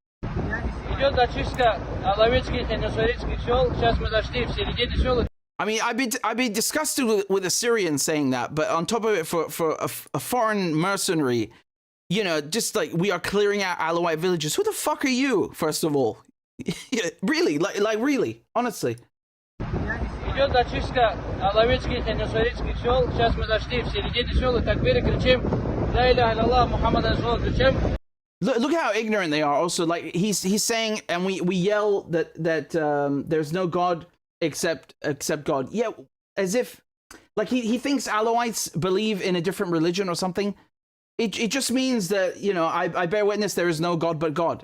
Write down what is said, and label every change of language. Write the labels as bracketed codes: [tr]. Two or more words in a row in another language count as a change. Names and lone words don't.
[en] I mean, I'd be disgusted with a Syrian saying that. But on top of it, for a foreign mercenary, you know, just like we are clearing out Alawite villages. Who the fuck are you, first of all? Really, like really, honestly. [ru] Идет зачистка Алавецких и Нусаритских сел. Сейчас мы зашли в середине сел и такбир кричим [ar] «لا إله إلا الله محمد رسول» [ru] кричим. [en] Look how ignorant they are. Also, like he's saying, and we yell that there's no God except God. Yeah, as if like he thinks Alawites believe in a different religion or something. It just means that, you know, I bear witness there is no God but God.